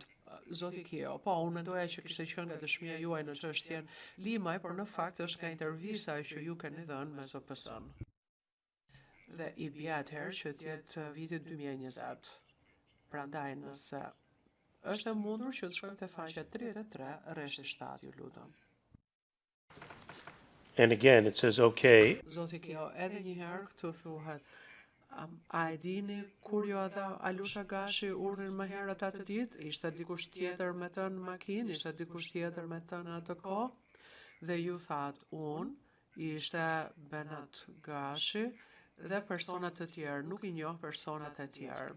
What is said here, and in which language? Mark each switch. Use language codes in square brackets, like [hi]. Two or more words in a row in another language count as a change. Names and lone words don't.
[sq] Zoti Kio, po, unë mendoja që kishte qenë nga dëshmia juaj në çështjen Limaj, por në fakt është nga intervista që ju keni dhënë me ZPS-n. Dhe I bie atëherë që t'jetë viti 2020. Prandaj nëse është e mundur që të shkojmë te faqja 33 rreth 7, ju lutem. [en] And again, it says okay. [sq] Zoti Kio, edhe një herë këtu thuhet, a e dini kur ju a dha Alush Agashi urdhrin më herët atë ditë? Ishte dikush tjetër me të në makinë? Ishte dikush tjetër me të në atë kohë? Dhe ju thatë, unë ishte Benat Gashi dhe personat të tjerë, nuk I njoh personat e tjerë.